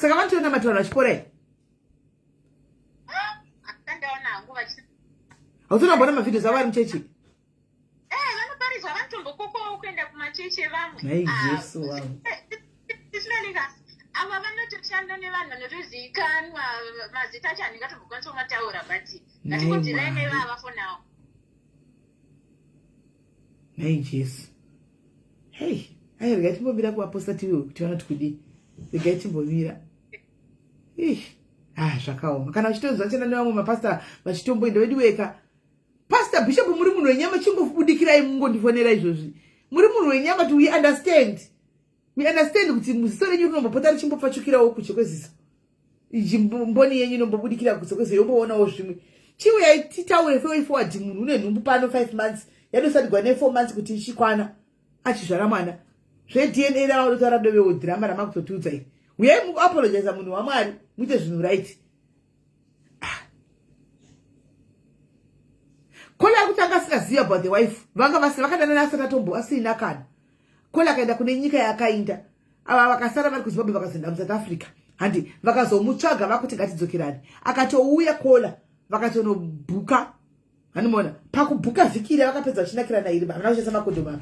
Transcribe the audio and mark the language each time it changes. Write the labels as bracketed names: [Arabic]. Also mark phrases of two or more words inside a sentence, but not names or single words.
[Shona] Saka vanotoona matauro vachipora. Hautona kuona mavideo avo vari muchechi? Vanoparidza vanotombokokowo kuenda kumachechi evamwe. Nhai Jesu wangu. Ava vanotoshanda nevanhu vanotozivikanwa mazita acho handingatogokwanisa kumataura but ngatingodzirai nevava [English] for now. [Shona] Nhai Jesu. Hey, ai regai timbomira kuvaposta tiwo kuti vanoti kudii. Regai timbomira. Zvakaoma. Kana uchitonzwa chena nevamwe mapasta vachitomboenda wedu weka. Pastor Bishop muri munhu wenyama chingobudikirai mungondifonera izvozvi. Muri munhu wenyama [English] to we understand. We understand [Shona] kuti muziso renyu rinombopota richimbopfachukirawo kuche kweziso. Mboni yenyu inombobudikira kuche kweziso yomboonawo zvimwe. Chiuyai titaure forward munhu une nhumbu pano 5 months. Yadosadigwa ne 4 months kuti ichikwana. Achizvara mwana. DNA rawo rotaura dovewo drama ramakutotiudzai. Uyai muapologize munhu waMwari. Muite zvinhu right. Kola kutanga sikaziva [English] about the wife. [Shona] Vanga vakadanana asati atombo asina kana. Kola kaenda kune nyika yakainda. Ava vakasara vari kuZimbabwe vakazoenda muSouth Africa. Handi vakazomutsvaga vakuti ngatidzokerani. Akatouya Kola vakatonobhuka. Hanimona pakubhuka vhikire vakapedza vachinakirana iri vana vachisa makodhomu apa.